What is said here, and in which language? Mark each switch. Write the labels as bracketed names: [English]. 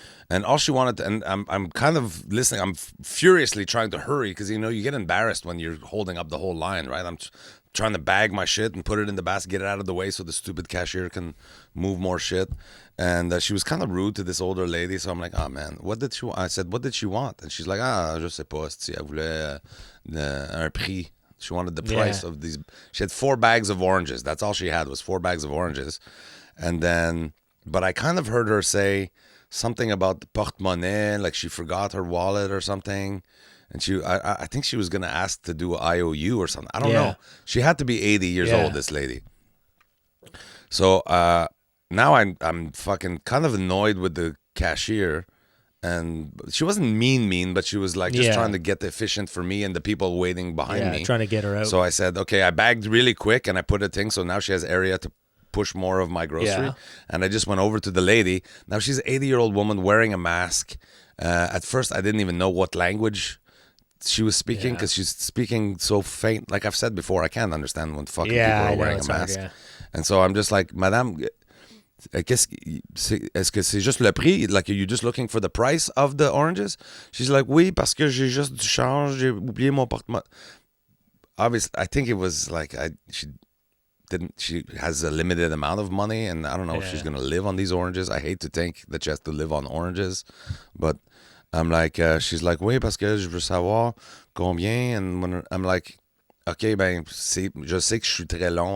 [English] And all she wanted, and I'm kind of listening. I'm furiously trying to hurry because, you get embarrassed when you're holding up the whole line, right? I'm trying to bag my shit and put it in the basket, get it out of the way so the stupid cashier can move more shit. And she was kind of rude to this older lady. So I'm like, oh, man, what did she want? I said, what did she want? And she's like, [French] je sais pas, si elle voulait un prix. [English] She wanted the price of these. She had 4 bags of oranges. That's all she had was 4 bags of oranges. And then, but I kind of heard her say something about the porte-monnaie, like she forgot her wallet or something. And I think she was going to ask to do IOU or something. I don't know. She had to be 80 years old, this lady. So now I'm fucking kind of annoyed with the cashier. And she wasn't mean, but she was like just trying to get efficient for me and the people waiting behind me. Trying to get her out. So I said, okay, I bagged really quick and I put a thing. So now she has area to push more of my grocery. And I just went over to the lady. Now she's an 80-year-old woman wearing a mask. At first, I didn't even know what language she was speaking because she's speaking so faint. Like I've said before, I can't understand when fucking people are wearing a mask. And so I'm just like, Madame, [French] Est-ce que c'est juste le prix? [English] Like, are you just looking for the price of the oranges? She's like, [French] oui, parce que j'ai juste du change, j'ai oublié mon porte-monnaie. [English] Obviously, I think it was like she has a limited amount of money, and I don't know if she's gonna live on these oranges. I hate to think that she has to live on oranges, but I'm like, she's like, [French] oui, parce que je veux savoir combien, [English] and when I'm like, okay, [French] ben, je sais que je suis très long.